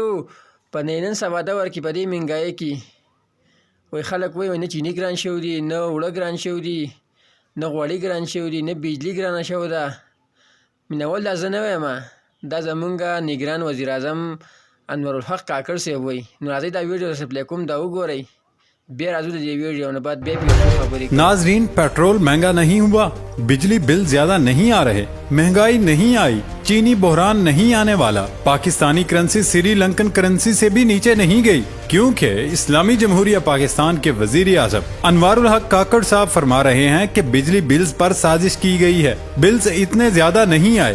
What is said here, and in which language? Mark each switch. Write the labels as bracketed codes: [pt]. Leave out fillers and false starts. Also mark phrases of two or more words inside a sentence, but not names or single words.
[ps] په نن سبا دور کې په دې مهنګایۍ کې وایي خلک وایي نه چیني ګران شوي دي، نه اوړه ګران شوي دي، نه غوړي ګران شوي دي، نه بجلي ګرانه شوې ده. مینوال دا زه نه وایم، دا زمونږ نګران وزیر اعظم انورالحق کاکړ صاحب وایي. نو راځئ دا ویډیو درته پلی کوم، دا وګورئ. بیا راځو د دې ویډیو نه بعد بیا خبرې. [ur] ناظرین، پیٹرول مہنگا نہیں ہوا، بجلی بل زیادہ نہیں آ رہے، مہنگائی نہیں آئی، چینی بحران نہیں آنے والا، پاکستانی کرنسی سری لنکن کرنسی سے بھی نیچے نہیں گئی، کیونکہ اسلامی جمہوریہ پاکستان کے وزیر اعظم انوار الحق کاکڑ صاحب فرما رہے ہیں کہ بجلی بلز پر سازش کی گئی ہے، بلز اتنے زیادہ نہیں آئے.